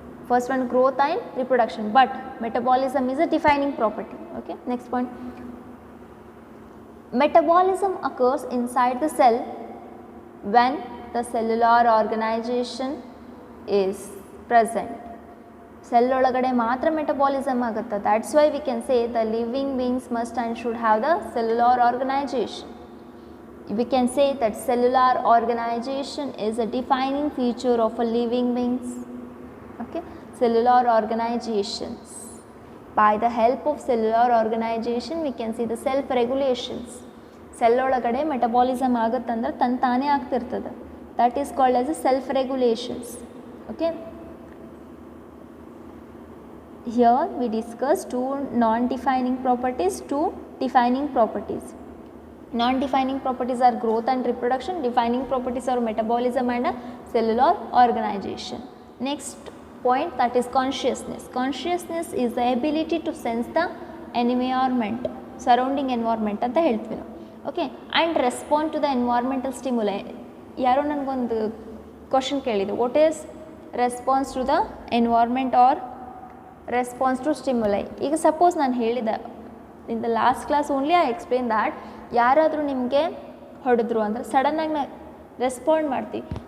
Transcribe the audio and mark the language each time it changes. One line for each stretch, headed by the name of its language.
English: First one, growth and reproduction, but metabolism is a defining property. Okay, next point, metabolism occurs inside the cell when the cellular organization is present.
Kannada: Cell ಒಳಗಡೆ ಮಾತ್ರ metabolism ಆಗುತ್ತೆ.
English: That's why we can say the living beings must and should have the cellular organization. We can say that cellular organization is a defining feature of a living beings. Okay, cellular organizations. By the help of cellular organization we can see the self regulations.
Kannada: Cell ಒಳಗಡೆ metabolism ಆಗುತ್ತಂದ್ರೆ ತಾನೇ ಆಗ್ತಿರ್ತದೆ.
English: That is called as a self regulations. Okay, here we discuss 2 non-defining properties, 2 defining properties. Non-defining properties are growth and reproduction, defining properties are metabolism and cellular organization. Next point, that is consciousness. Consciousness is the ability to sense the environment, surrounding environment
Kannada: ಅಂತ ಹೇಳ್ತೀವಿ ನಾವು.
English: Okay, and respond to the environmental stimuli.
Kannada: ಯಾರೋ ನನಗೊಂದು question ಕೇಳಿದ್ರು,
English: What is response to the environment or response to stimuli.
Kannada: ಈಗ suppose ನಾನು ಹೇಳಿದೆ
English: in the last class only I explain that,
Kannada: ಯಾರಾದರೂ ನಿಮಗೆ ಹೊಡೆದ್ರು ಅಂದರೆ ಸಡನ್ನಾಗಿ ನಾವು ರೆಸ್ಪಾಂಡ್ ಮಾಡ್ತೀವಿ.